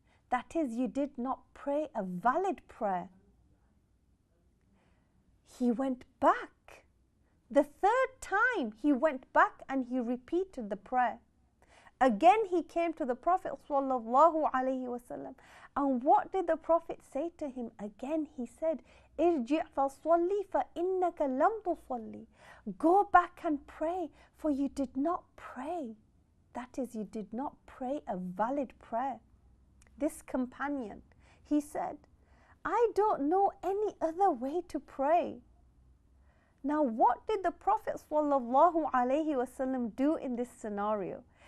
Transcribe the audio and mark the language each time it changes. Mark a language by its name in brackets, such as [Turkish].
[English] That is, you did not pray a valid prayer. He went back. The third time he went back and he repeated the prayer. Again he came to the Prophet ﷺ, and what did the Prophet say to him? Again he said, [Arabic] ارجع فصلي فإنك لم تصلي. [English] Go back and pray, for you did not pray. That is, you did not pray a valid prayer. This companion, he said, I don't know any other way to pray. Now, what did the Prophet ﷺ do in this scenario?